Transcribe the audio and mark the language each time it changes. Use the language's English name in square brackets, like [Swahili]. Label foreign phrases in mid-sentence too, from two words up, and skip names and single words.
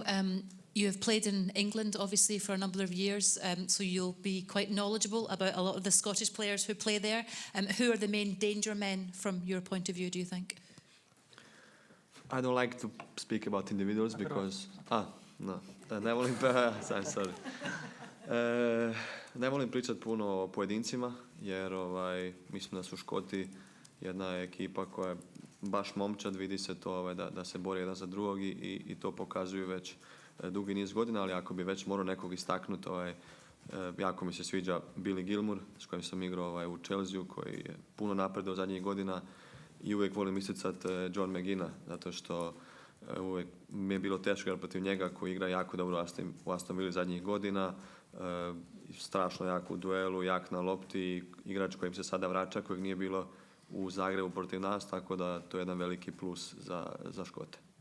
[English] You have played in England, obviously, for a number of years, so you'll be quite knowledgeable about a lot of the Scottish players who play there. Who are the main danger men from your point of view, do you think? I don't like to speak about individuals because... no. [Croatian] Ne volim... sorry. Ne volim pričati puno o pojedincima, jer mislim da su Škoti jedna ekipa koja je baš momčad, vidi se to da se bori jedan za drugog i to pokazuju već dugi niz godina, ali ako bi već morao nekog istaknuti, jako mi se sviđa Billy Gilmour, s kojim sam igrao u Chelsea, koji je puno napredao zadnjih godina, i uvijek volim isticati John McGinna, zato što uvijek mi je bilo teško igrati protiv njega, koji igra jako dobro u Aston Villa zadnjih godina, strašno jak u duelu, jak na lopti, igrač kojim se sada vraća, kojeg nije bilo u Zagrebu protiv nas, tako da to je jedan veliki plus za Škote.